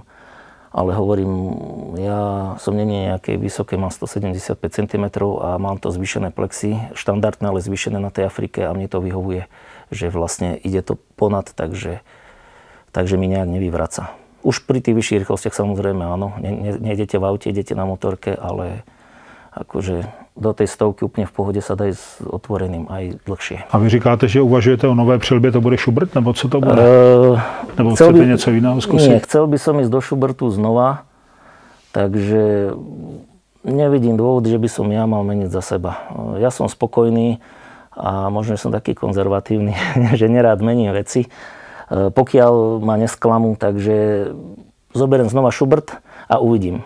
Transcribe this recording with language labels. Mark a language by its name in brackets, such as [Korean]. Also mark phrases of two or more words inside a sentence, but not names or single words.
[Slovak] Ale hovorím, ja som nie nejakej vysoké, mám 175 cm a mám to zvýšené plexi, štandardné, ale zvýšené na tej Afrike a mne to vyhovuje, že vlastne ide to ponad, takže mi nejak nevyvraca. Už pri tých vyšších rýchlostiach samozrejme áno, nejdete v aute, idete na motorke, ale akože do tej stovky úplne v pohode sa dá s otvoreným aj dlhšie. [Czech] A vy říkáte, že uvažujete o nové přilbě, to bude Schubert, nebo co to bude? Nebo chcete něco jiného zkusit? [Slovak] Nie, chcel by som ísť do Schubertu znova, takže nevidím dôvod, že by som ja mal meniť za seba. Ja som spokojný a možno som taký konzervatívny, že nerád mením veci. Pokiaľ ma nesklamú, takže zoberiem znova Schubert a uvidím.